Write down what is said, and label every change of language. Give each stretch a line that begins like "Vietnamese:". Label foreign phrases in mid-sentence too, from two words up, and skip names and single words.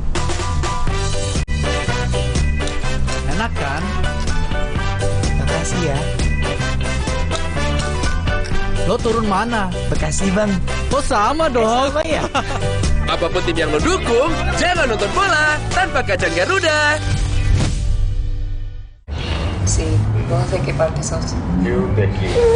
Indonesian: Enak kan? Makasih ya. Lo turun mana? Bekasi bang. Oh sama dong. Sama ya. Apapun tim yang lo dukung, jangan nonton bola tanpa kacang Garuda.
Spanish: Sí, vos de qué parte sos? Yo de aquí.